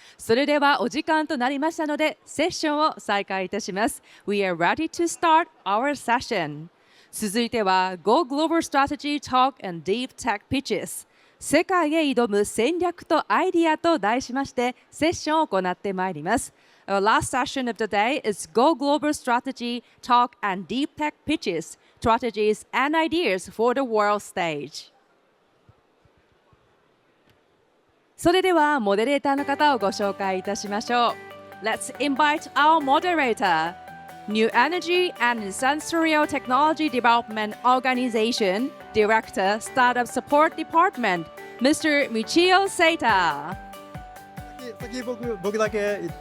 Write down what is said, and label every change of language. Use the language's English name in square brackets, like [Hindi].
[Japanese] それではお時間となりましたので、セッションを再開いたします。 [English] We are ready to start our session. [Japanese] 続いては Go Global Strategy Talk and Deep Tech Pitches 世界へ挑む戦略とアイデアと題しましてセッションを行ってまいります。 [English] Our last session of the day is Go Global Strategy Talk and Deep Tech Pitches Strategies and Ideas for the World Stage. [Japanese] それではモデレーターの方をご紹介いたしましょう。 [English] Let's invite our moderator, New Energy and Sensorial Technology Development Organization Director, Startup Support Department, Mr. Michio Seita. [Japanese] 先僕だけ。